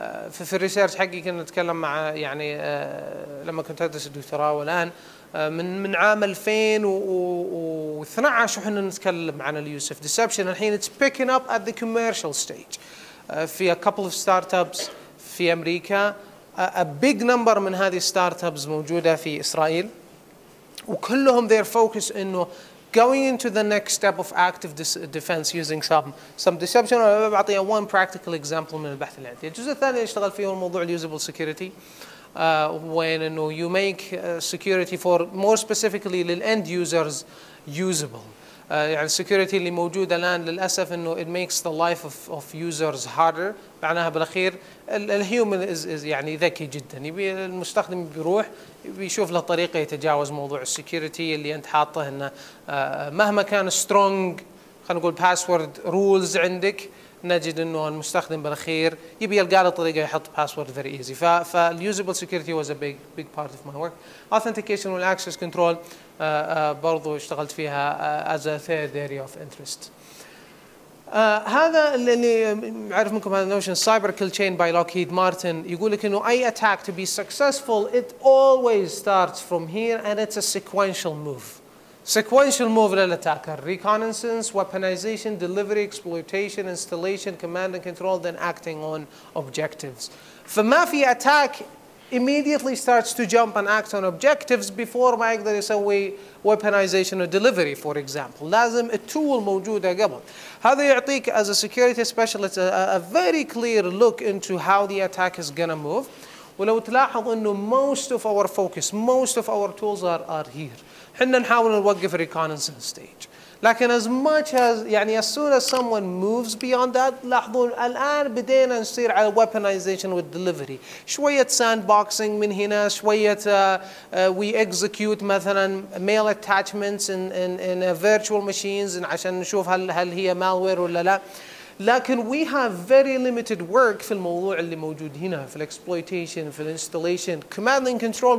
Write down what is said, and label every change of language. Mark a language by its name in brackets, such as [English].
[Arabic] في الريسيرش حقي كنا نتكلم مع يعني لما كنت أدرس الدكتوراه والآن من عام 2012 وحنا نتكلم عن اليوس اوف ديسبشن. الحين [English] it's picking up at the commercial stage. في a couple of startups [Arabic] في أمريكا, [English] a big number [Arabic] من هذه [English] startups [Arabic] موجودة في إسرائيل, وكلهم [English] their focus [Arabic] إنه [English] going into the next step of active defense using some deception. [Arabic] أنا بعطيها [English] one practical example [Arabic] من البحث اللي عندي. الجزء الثاني اللي اشتغل فيه هو موضوع [English] usable security, when [Arabic] إنه [English] you make security for more specifically للend users usable. [Arabic] يعني السكيورتي اللي موجودة الآن للأسف إنه [English] it makes the life of users harder. [Arabic] معناها بالأخير الهيومن يعني ذكي جدا, يبي المستخدم بيروح بيشوف له طريقة يتجاوز موضوع السكيورتي اللي أنت حاطه, إنه مهما كان strong خلينا نقول password rules عندك, نجد إنه المستخدم بالأخير يبي يلقى له طريقة يحط [English] password very easy. فالusable security was a big part of my work. Authentication والaccess control [Arabic] برضو اشتغلت فيها [English] as a third area of interest. [Arabic] هذا اللي عارف منكم هذا [English] notion cyber kill chain by Lockheed Martin, [Arabic] يقول لك إنه أي [English] attack to be successful it always starts from here and it's a sequential move. Sequential move للأتاكر, reconnaissance, weaponization, delivery, exploitation, installation, command and control, then acting on objectives. [Arabic] فما في [English] attack immediately starts to jump and act on objectives before [Arabic] ما يقدر يسوي [English] weaponization or delivery for example. [Arabic] لازم التول موجودة قبل. هذا يعطيك [English] as a security specialist a very clear look into how the attack is gonna move. [Arabic] ولو تلاحظ إنه [English] most of our focus, most of our tools are here. [Arabic] حنا نحاول نوقف reconnaissance stage. لكن [English] as much as يعني as soon as someone moves beyond that, [Arabic] لاحظون الآن بدينا نصير على [English] weaponization والdelivery. [Arabic] شوية sandboxing من هنا, شوية [English] we execute [Arabic] مثلا [English] mail attachments in virtual machines [Arabic] عشان نشوف هل هي malware ولا لا. لكن [English] we have very limited work [Arabic] في الموضوع اللي موجود هنا, في exploitation, في installation, command and control.